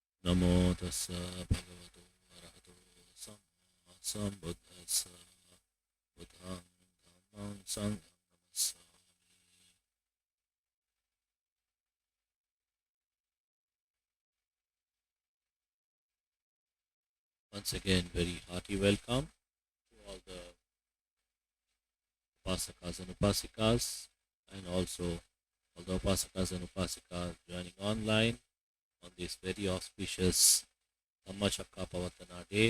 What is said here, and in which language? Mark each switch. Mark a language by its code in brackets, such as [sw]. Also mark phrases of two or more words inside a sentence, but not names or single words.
[pi] Namo tassa bhagavato arahato samma sambuddhassa buddhang dhammang sangham namassami. [en] Once again, very hearty welcome to all the upasakas and upasikas, and also all the upasakas and upasikas joining online on this very auspicious [pi] Dhammacakka PAVATTANA [en] day.